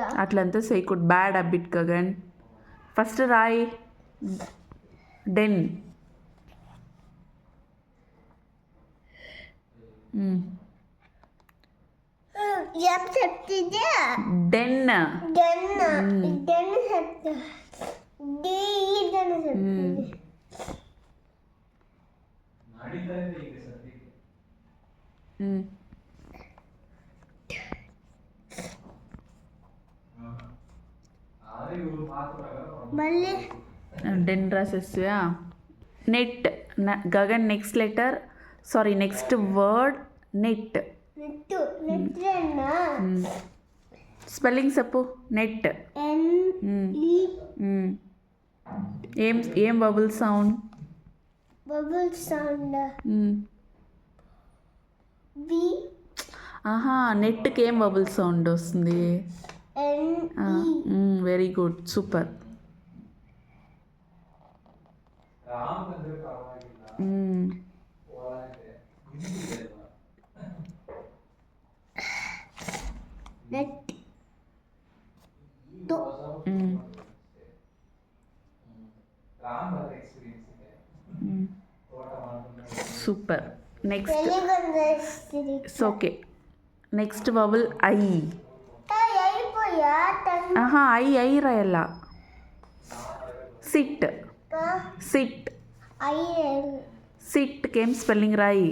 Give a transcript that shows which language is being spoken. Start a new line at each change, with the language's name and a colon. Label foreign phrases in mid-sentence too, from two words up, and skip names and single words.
Telugu: అట్లంతా చేయకూడదు
English: bad habit
Telugu: గగన్ ఫస్ట్ రాయ్ డెన్ ఏం చెప్తుంది
English: డెన్ den den చెప్తా D den చెప్తుంది
Kannada: ನಡೀತಾಯಿದೆ ಈಗ ಸದ್ಯಕ್ಕೆ ಆದರೆ ಇವರು ಮಾತು ಪ್ರಕಾರ
Telugu: మళ్ళీ
English: డెన్ రాసేస్తా net Gagan next letter sorry next word net
Telugu: నెట్టు నెట్రేనా స్పెల్లింగ్ చెప్పు నెట్
English: N E ఏం bubble sound bubble sound B
Telugu: నెట్కి ఏం
English: bubble sound
Telugu: వస్తుంది
English: ఎన్ very good super
Kannada: ರಾಮ್ ಅಂದ್ರೆ ಪರವಾಗಿಲ್ಲ ಹೋರಾಟೆ ಹಿಂದಿದೆಲ್ಲ
English: నెట్
Kannada: ರಾಮ್ ಬರ ಎಕ್ಸ್ಪೀರಿಯನ್ಸ್ ಇದೆ ತೋಟ ಮಾಡ್ಕೊಂಡು
English: super next
Telugu: తెలుగు
English: it's okay next bubble I
Telugu: అయిపోయా ఐ రాయల్లా సిట్ సిట్ సిట్కి ఏం స్పెల్లింగ్ రాయి